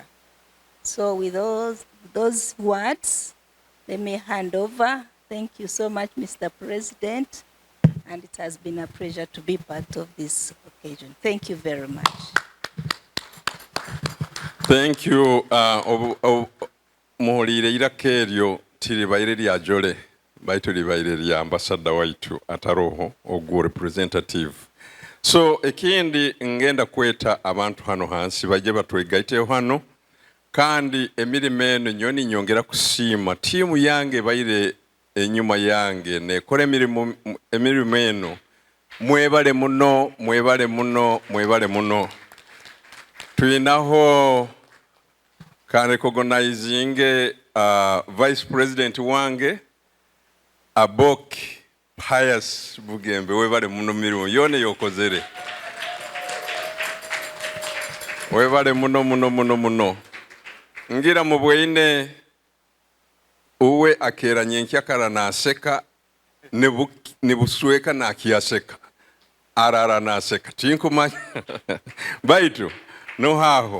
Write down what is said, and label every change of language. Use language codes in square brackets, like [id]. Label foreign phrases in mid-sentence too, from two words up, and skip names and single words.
[en] So with those words, let me hand over. Thank you so much, Mr. President, and it has been a pleasure to be part of this occasion. Thank you very much. Thank you. [nyo] Muhulire irako eryo tiribaire lya jole baitu libaire lya ambassador waitu ataroho ogwo representative. So ekindi ngenda kweta abantu hano hansi baje batwegaiteyo hano kandi emirimo eno nyoni nyongera kusiima tiimu yange baire enyuma yange nekora emirimo eno mwebale muno mwebale muno mwebale muno. Tuinaho [en] can recognizing [nyo] Vice President wange Abok Pius Bugembe webale muno mirimo yone yokozere webale muno muno muno muno ngira mubweine uwe akera nyenkyakara naseka nebusweka nakiyaseka arara naseka tinkumanya baitu no haho.